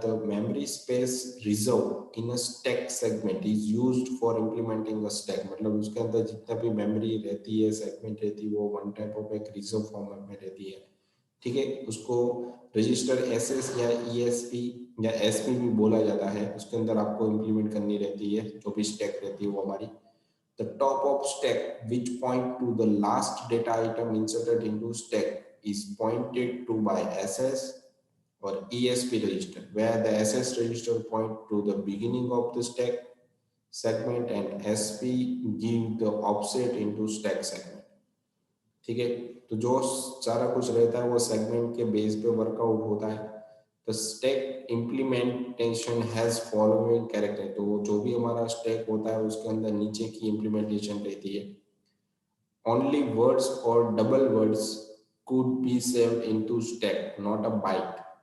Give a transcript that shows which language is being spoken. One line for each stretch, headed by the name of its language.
English: The memory space reserve in a stack segment is used for implementing a stack.
Hindi: मतलब उसके अंदर जितना भी मेमोरी रहती है, सेगमेंट रहती है, वो वन टाइप ऑफ एक रिजर्व फॉर्मेट में रहती है। ठीक है, उसको रजिस्टर एसएस या ईएसपी या एसपी भी बोला जाता है, उसके अंदर आपको इंप्लीमेंट करनी रहती है जो भी स्टैक रहती है वो हमारी।
English: The top of stack, which point to the last data item inserted into stack, is pointed to by SS or ESP register, where the SS register point to the beginning of the stack segment and SP give the offset into stack segment।
Hindi: ठीक है, तो जो सारा कुछ रहता है वो segment के बेस पे वर्कआउट होता है। तो
English: stack implementation has following character,
Hindi: तो जो भी हमारा स्टैक होता है उसके अंदर नीचे की इम्प्लीमेंटेशन रहती है।
English: Only words और double words could be saved into stack, not a byte.